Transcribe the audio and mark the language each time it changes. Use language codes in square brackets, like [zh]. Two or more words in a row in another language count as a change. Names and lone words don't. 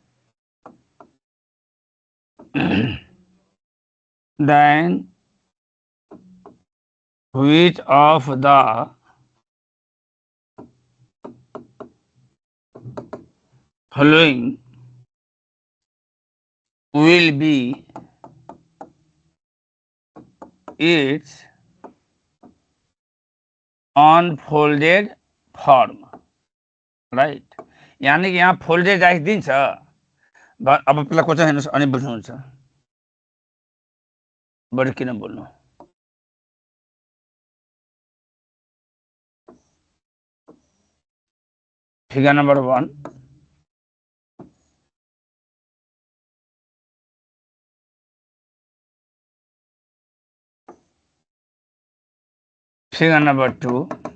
[en] then which of the following will be its unfolded form, right? [ne] यानी कि यहाँ [en] folded dice [ne] दिन्छ. अब पहिला क्वेसन हेर्नुहोस् अनि बुझ्नुहुन्छ. बरु किन बोल्नु. [en] figure number [ne] 1. [en] figure number [ne] 2.